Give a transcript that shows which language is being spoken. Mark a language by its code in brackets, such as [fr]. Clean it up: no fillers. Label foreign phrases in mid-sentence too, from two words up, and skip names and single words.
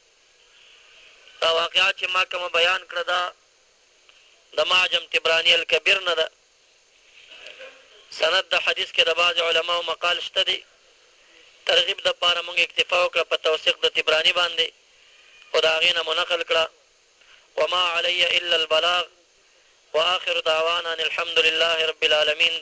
[ps] دا واقعات چې ما کومه بیان کړه دا د معجم طبراني الکبیر نه ده. سند د حدیث کې د بعض علماو مقال شته دی، ترغیب دپاره موږ اکتفا وکړه په توثیق د طبراني باندې، خو د هغې نه مو نقل کړه. [ar] وما علی الا البلاغ واخر دعوانا ان الحمد لله رب العالمین.